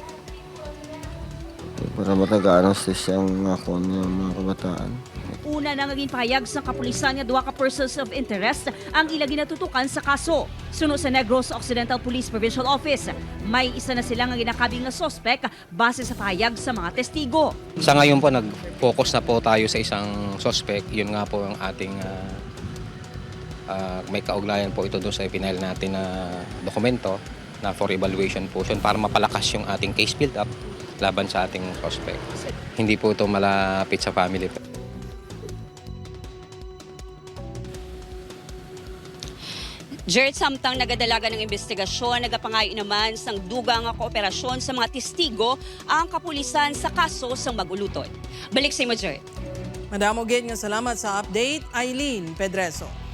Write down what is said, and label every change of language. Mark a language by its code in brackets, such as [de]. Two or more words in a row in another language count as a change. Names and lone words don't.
[hil] Para matagaan ang sisyang ngakon ng mga kabataan. Una na naging pahayag sa kapulisan nga 2 ka [en] persons of interest [hil] ang ila ginatutukan sa kaso. Sunod sa Negros Occidental Police Provincial Office, may isa na sila nga ginakabing na sospek base sa pahayag sa mga testigo. [tl] Sa ngayon po, nag-focus na po tayo sa isang suspect. Yun nga po ang ating may kaugnayan po ito doon sa final natin na dokumento na [en] for evaluation [tl] po para mapalakas yung ating [en] case build-up [tl] laban sa ating suspect. Hindi po ito malapit sa family. [hil] Jert, samtang nagadalaga ng investigasyon, nagapangayo naman sang dugang nga kooperasyon sa mga testigo ang kapulisan sa kaso sang mag-ulutod. Balik sa imo, Jert. Madamo gid nga salamat sa update, Aileen Pedreso.